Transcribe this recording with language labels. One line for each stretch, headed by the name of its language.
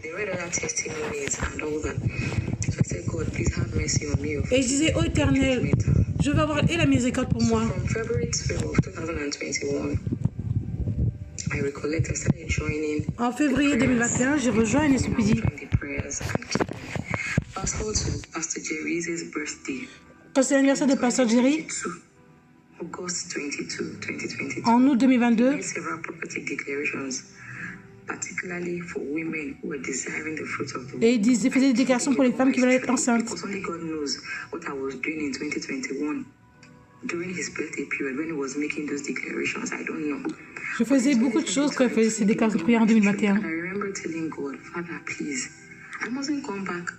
English: They read other testimonies and all that. So I said, God, please have mercy on me.
French: Et je disais, ô Éternel, je veux avoir et la miséricorde pour moi.
English: From February 12, 2021, I recollect I started joining
French: En février 2021, j'ai rejoint NSPD.
English: from the prayers and fast forward to Pastor Jerry's birthday.
French: Quand c'est l'anniversaire de Pasteur Jerry,
English: 22, August 22, 2022.
French: en août 2022,
English: Made several prophetic declarations, particularly for women who were desiring the fruit of the womb.
French: et il faisait des déclarations pour les femmes qui veulent être enceintes.
English: Because only God knows what I was doing in 2021 during his birthday period when he was making those declarations. I don't know.
French: Je faisais beaucoup de choses quand il faisait ces déclarations de prière en 2021.
English: And I remember telling God, Father, please, I mustn't come back.